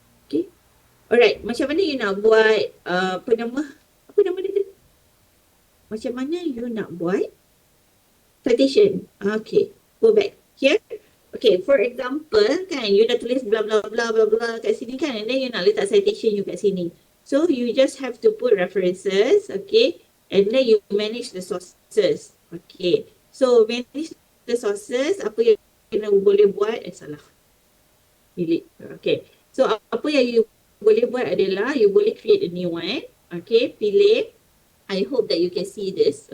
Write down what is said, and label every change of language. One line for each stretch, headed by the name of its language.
Malay: Okay, alright, macam mana you nak buat apa nama dia, macam mana you nak buat citation? Okay,
English: go back here.
Malay: Okay, for example kan, you dah tulis bla bla bla bla bla kat sini kan, and then you nak letak citation you kat sini.
English: So you just have to put references, okay, and then you manage the sources. Okay, so manage the sources,
Malay: apa yang you boleh buat, salah.
English: Delete.
Malay: Okay, so apa yang you boleh buat adalah you boleh
English: create a new one. Okay, pilih, I hope that you can see this.